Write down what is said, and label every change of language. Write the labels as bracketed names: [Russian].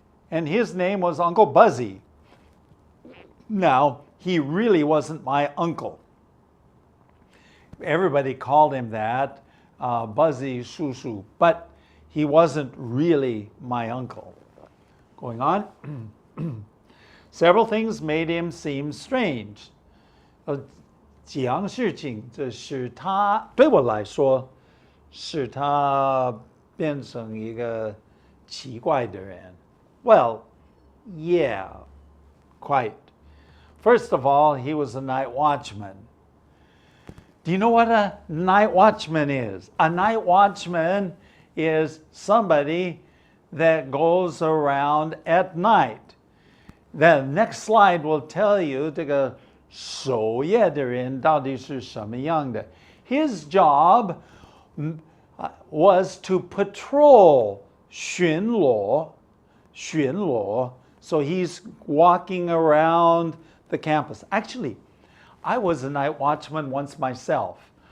[English] and his name was Uncle Buzzy. Now, he really wasn't my uncle. Everybody called him that, Buzzy Shushu, but he wasn't really my uncle. Going on. Several things made him seem strange. [Chinese] 几样事情，这使他对我来说，使他变成一个奇怪的人。 [English] Well, yeah, quite. First of all, he was a night watchman. Do you know what a night watchman is? A night watchman is somebody that goes around at night. The next slide will tell you [Chinese] 这个守夜的人到底是什么样的。 [English] His job was to patrol 巡逻. So he's walking around the campus. Actually, I was a night watchman once myself.